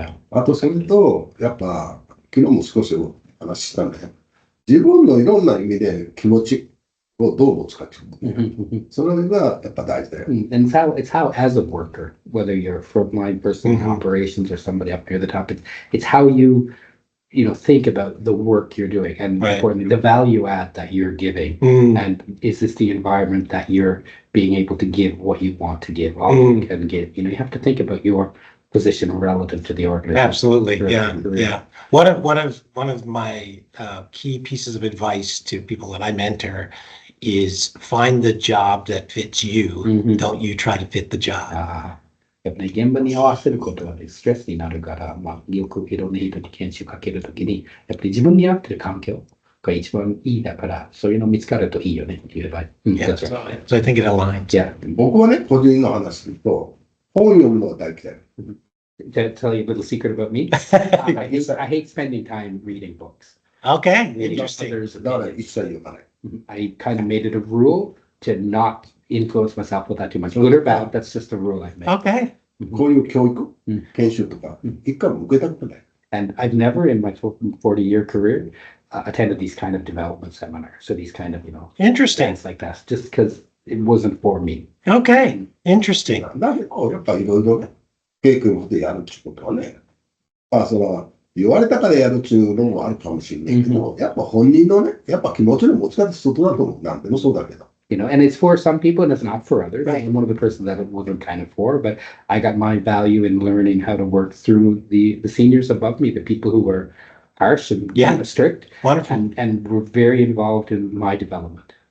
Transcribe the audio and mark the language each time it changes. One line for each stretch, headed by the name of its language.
Japanese: あとそれと、やっぱ、昨日も少しお話ししたんだよ。自分のいろんな意味で気持ちをどう持つかっていう。それがやっぱ大事だよ。
English: And it's how as a worker, whether you're a frontline person in operations or somebody up near the top, it's how you think about the work you're doing and Right. importantly, the value add that you're giving. And is this the environment that you're being able to give what you want to give, all you can give? You have to think about your position relative to the organization. Absolutely. Yeah. One of my key pieces of advice to people that I mentor is find the job that fits you. Don't you try to fit the job.
Japanese: やっぱり現場に合わせることはね、ストレスになるから、よくいろんな人に研修かけるときに、やっぱり自分に合ってる環境が一番いいだから、そういうの見つかるといいよねっていう場合。
English: Yeah, so I think it aligns. Yeah.
Japanese: 僕はね、個人の話すると、本読むのが大嫌い。
English: To tell you a little secret about me, I hate spending time reading books. Okay, interesting. Others'
Japanese: だから
English: opinions.
Japanese: 一切読まない。
English: I kind of made it a rule to not influence myself with that too much. Good or bad, that's just a rule I've made. Okay.
Japanese: こういう教育、研修とか、一回も受けたことない。
English: And I've never in my 40-year career attended these kind of development seminars. So these kind of, Interesting. things like that, just because it wasn't for me. Okay, interesting.
Japanese: なんでこう、やっぱいろいろね、経験をしてやるってことはね、言われたからやるっていうのもあるかもしれないけど、やっぱ本人のね、やっぱ気持ちの持ち方外だと思う。なんでもそうだけど。
English: And it's for some people and it's not for others. I'm one of the persons that it wasn't kind of for, but I got my value in learning how to work through the seniors above me, the people who were harsh and strict. Wonderful. And were very involved in my development.